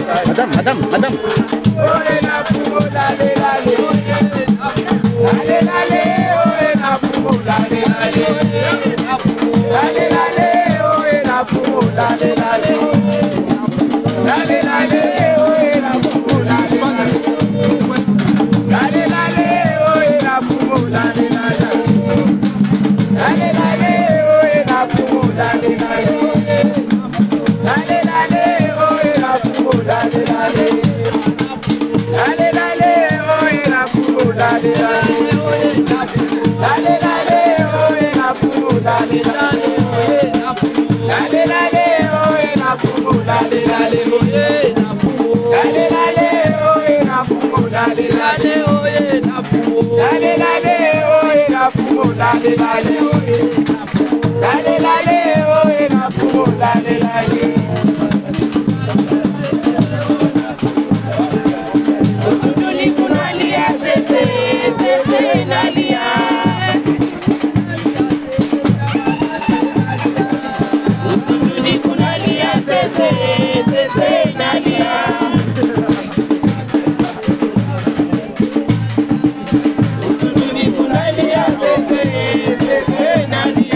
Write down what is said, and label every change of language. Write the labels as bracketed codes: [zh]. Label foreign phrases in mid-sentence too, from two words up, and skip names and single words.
[fr] Madame. Oye na fumo lale lale. Lale lale, oye na fumo lale lale. Lale lale, oye na fumo lale lale. Lale lale, oye na fumo lale lale. Lale lale, oye na fumo lale lale. Lale lale, oye na fumo lale lale. Lale lale, oye na fumo lale lale. Lale lale, oye na fumo lale lale. Lale lale, oye na fumo lale lale. Lale lale, oye na fumo lale lale. Lale lale, oye na fumo lale lale. Lale lale, oye na fumo lale lale. Lale lale, oye na fumo lale lale. [sw] Usuduni kunalia sese, sese nalia. Usuduni kunalia sese, sese nalia. Usuduni kunalia sese, sese nalia.